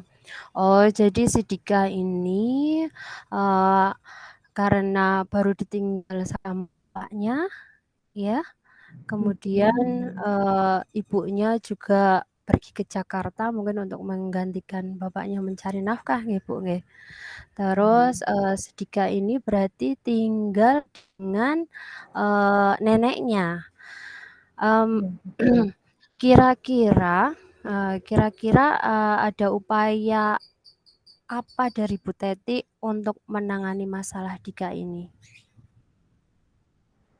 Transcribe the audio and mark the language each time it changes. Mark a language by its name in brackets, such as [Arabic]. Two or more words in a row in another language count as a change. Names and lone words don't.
[Indonesian] Oh, jadi si Dika ini uh, karena baru ditinggal sama bapaknya, ya. Kemudian ibunya juga pergi ke Jakarta mungkin untuk menggantikan bapaknya mencari nafkah nggih, Bu, nggih. Terus si Dika ini berarti tinggal dengan neneknya. Ya, betul. Kira-kira ada upaya apa dari Bu Teti untuk menangani masalah Dika ini?